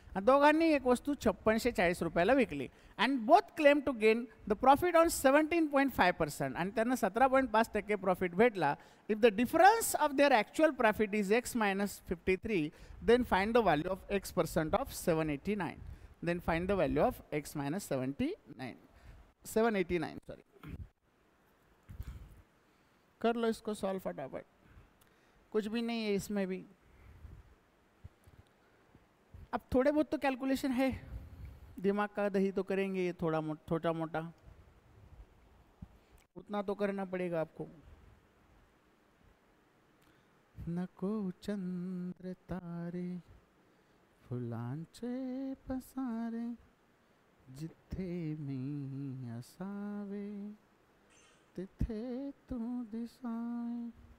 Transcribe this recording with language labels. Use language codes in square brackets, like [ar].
[mr] दोघांनी एक वस्तू 5640 रुपयाला विकली. [en] and both claim to gain the profit on 17.5% [mr] आणि त्यांना 17.5% प्रॉफिट भेटला. [en] If the difference of their actual profit is x minus 53, then find the value of x% of 789. Then find the value of x minus 789. [hi] Sorry, कर लो इसको solve फटाफट. कुछ भी नहीं है इसमें भी. अब थोड़े बहुत तो कैलकुलेशन है, दिमाग का दही तो करेंगे, ये छोटा मोटा उतना तो करना पड़ेगा आपको. [mr] नको चंद्र तारे फुलांचे पसारे जिथे मी असावे तिथे तू दिसावे.